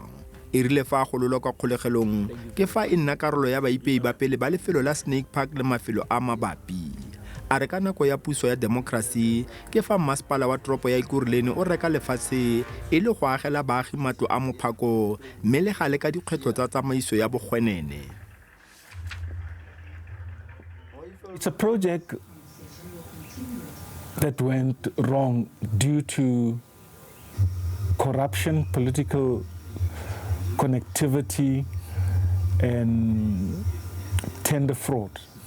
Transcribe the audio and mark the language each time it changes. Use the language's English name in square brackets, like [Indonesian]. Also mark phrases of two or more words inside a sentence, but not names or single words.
[Tswana] E rile fa a gololwa kwa kgolegelong ke fa e nna karolo ya baipei ba pele ba lefelo la Snake Park le mafelo a mabapi. A re ka nako ya puso ya demokrasi ke fa masepala wa toropo ya Ekurhuleni o reka lefatshe e le go agela baagi matlo a mophako mme le gale ka dikgwetlho tsa tsamaiso ya bogwenene. [English] It's a project that went wrong due to corruption, political connectivity, and tender fraud.